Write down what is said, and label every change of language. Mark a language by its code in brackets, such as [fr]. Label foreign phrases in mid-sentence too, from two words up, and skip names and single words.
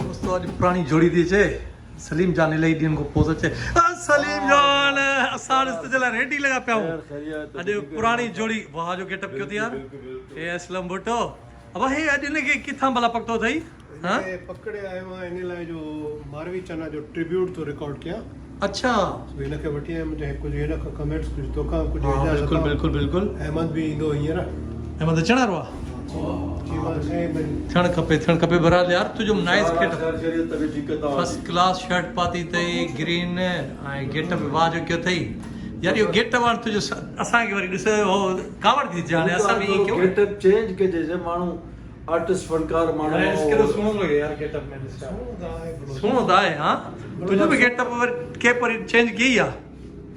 [sd] दोस्तों अॼु पुराणी जोड़ी थी अचे, सलीम जान इलाही ॾींहंनि खां पोइ अचे। सलीम जान असां ॾिस जे लाइ रेडी लॻा पिया आहियूं। अॼु पुराणी जोड़ी, वाह जो गेटअप कयो थी यार। हे असलम भुट्टो, अब हे अॼु हिनखे किथां भला पकतो अथई? हाँ पकड़े आयो आहियां इन लाइ जो मारवी चना जो ट्रिब्यूट तो रिकॉर्ड किया। अच्छा हिनखे वठी आहियां, मुंहिंजे कुझु हिन खां कमेंट्स, कुझु तोखां, कुझु बिल्कुलु बिल्कुल बिल्कुल। अहमद बि ईंदो हींअर। अहमद अचण वारो आहे? थियणु खपे बराल यार। तुंहिंजो नाइस गेटअप, [en] first class [sd] शर्ट पाती अथई ग्रीन ऐं गेटअप वाह जो कयो अथई यार। इहो गेटअप हाणे तुंहिंजो असांखे वरी ॾिस कावड़ थी अचे। हाणे असां बि ईअं कयूं, [en] getup change [sd] कजे माण्हू आर्टिस्ट फनकार माण्हू। केॾो सुहिणो लॻे यार गेटअप में। सुहिणो त आहे। हा तुंहिंजो बि गेटअप वरी के पर चेंज कई आहे?